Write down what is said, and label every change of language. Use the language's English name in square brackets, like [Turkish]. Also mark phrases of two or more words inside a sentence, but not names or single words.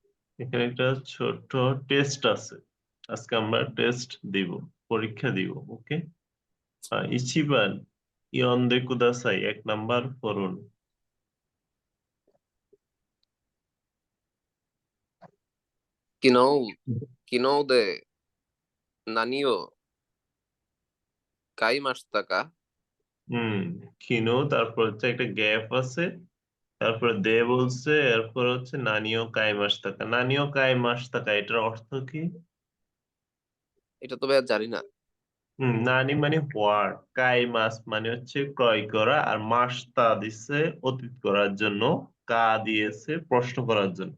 [Bangla] এখানে একটা ছোট টেস্ট আছে, আজকে আমরা টেস্ট দিব, পরীক্ষা দিব। ওকে, [Japanese] 一番読んでください [Bangla] 1 নাম্বার পড়ুন। [Japanese] 昨日何を買いましたか？ [Bangla] হুম, খিনো, তারপর হচ্ছে একটা গ্যাপ আছে, তারপরে দে বলছে, এরপর হচ্ছে [Japanese] 何を買いましたか. 何を買いましたか, [Bangla] এটার অর্থ কি? এটা তো ভাইয়া জানি না। নানি মানে হোয়াট, [Japanese] 買います [Bangla] মানে হচ্ছে ক্রয় করা, আর মাসটা দিচ্ছে অতীত করার জন্য, কা দিয়েছে প্রশ্ন করার জন্য।